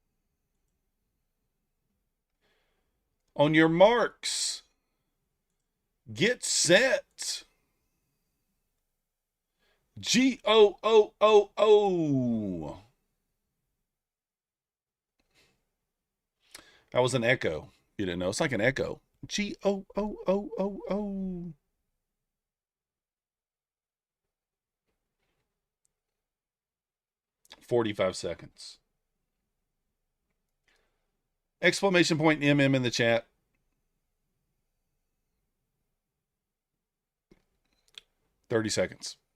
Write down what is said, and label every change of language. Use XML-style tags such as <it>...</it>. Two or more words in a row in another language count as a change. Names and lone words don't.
<en>On your marks, get set. G-O-O-O-O. That was an echo. You didn't know. It's like an echo. G-O-O-O-O-O. $45 seconds. Exclamation point MM in the chat. $30 seconds.</en>